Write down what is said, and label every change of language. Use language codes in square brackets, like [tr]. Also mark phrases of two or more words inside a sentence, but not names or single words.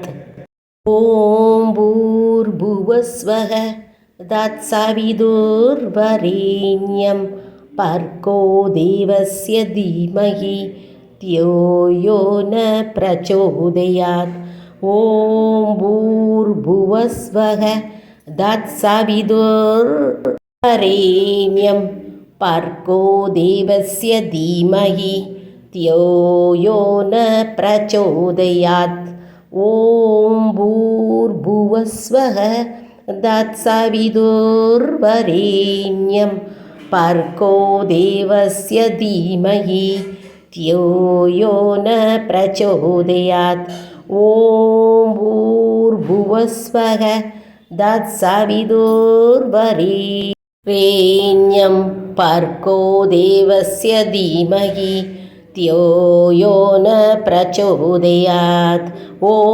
[sa] ॐ भूर्भुवस्वः तत्सवितुर्वरेण्यं भर्गो देवस्य धीमहि धियो यो नः प्रचोदयात्. ॐ भूर्भुवस्वः तत्सवितुर्वरेण्यं भर्गो देवस्य धीमहि धियो यो न प्रचोदयात् ॐ भूर्भुवस्वः तत्सवितुर्वरेण्यं भर्गो देवस्य धीमहि धियो यो न प्रचोदयात् ॐ भूर्भुवस्वः तत्सवितुर्वरेण्यं भर्गो देवस्य धीमहि धियो यो न प्रचोदयात् ॐ